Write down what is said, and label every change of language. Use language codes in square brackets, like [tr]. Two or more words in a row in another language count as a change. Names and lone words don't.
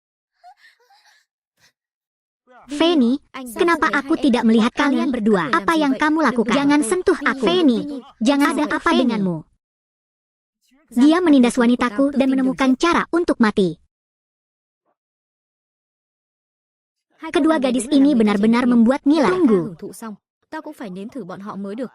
[id] Feni, kenapa aku tidak melihat kalian berdua? Apa yang kamu lakukan? Jangan sentuh aku. Feni, jangan ada apa denganmu. Dia menindas wanitaku dan menemukan cara untuk mati. Kedua gadis ini benar-benar membuat ngiler. Tunggu. [vi] Tao cũng phải nếm thử bọn họ mới được.